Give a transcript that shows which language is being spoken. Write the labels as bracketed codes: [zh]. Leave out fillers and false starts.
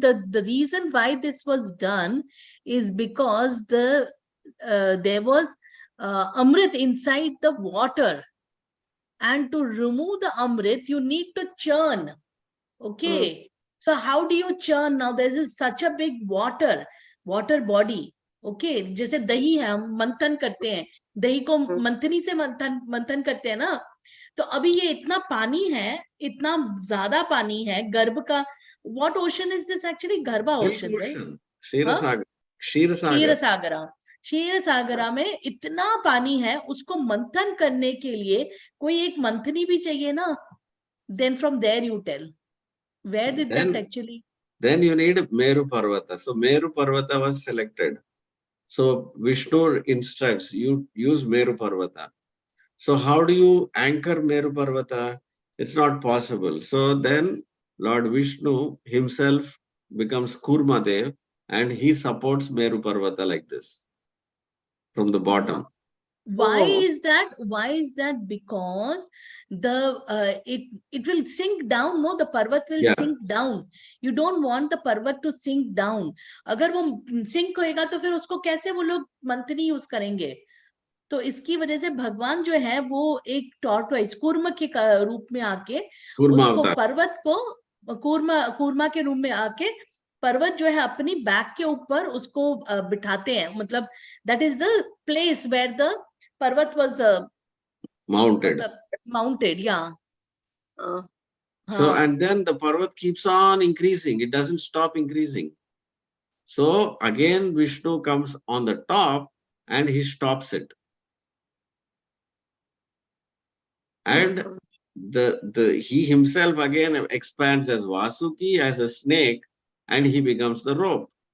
[en] The reason why this was done is because there was Amrit inside the water. And to remove the Amrit, you need to churn. Okay. So how do you churn now? There is such a big water body. Okay. [hi] जैसे दही है हम मंथन करते हैं, दही को मंथनी से मंथन करते हैं ना. तो अभी ये इतना पानी है, इतना ज्यादा पानी है गर्भ का. [en] What ocean is this actually? Garbha ocean, right? Ksheerasagar. [hi] क्षीरसागरा. क्षीरसागरा में इतना पानी है, उसको मंथन करने के लिए कोई एक मंथनी भी चाहिए ना. [en] Then from there you tell. Where did that actually? Then you need Meru Parvata. So Meru Parvata was selected. So Vishnu instructs you use Meru Parvata. So how do you anchor Meru Parvata? It's not possible. So then Lord Vishnu himself becomes Kurmadev and he supports Meru Parvata like this from the bottom. Why is that? Why is that? Because it will sink down. No, the parvat will sink down. You don't want the parvat to sink down. [hi] अगर वो sink होएगा तो फिर उसको कैसे वो लोग Manthani use करेंगे? तो इसकी वजह से भगवान जो है वो एक टॉर्टवाइज कूर्म के रूप में आके उसको पर्वत को कूर्मा के रूप में आके पर्वत जो है अपनी बैक के ऊपर उसको बिठाते हैं. [en] मतलब that is the place where the parvat was mounted. Yeah. So and then the parvat keeps on increasing. It doesn't stop increasing. So again Vishnu comes on the top and he stops it. And he himself again expands as Vasuki, as a snake, and he becomes the rope.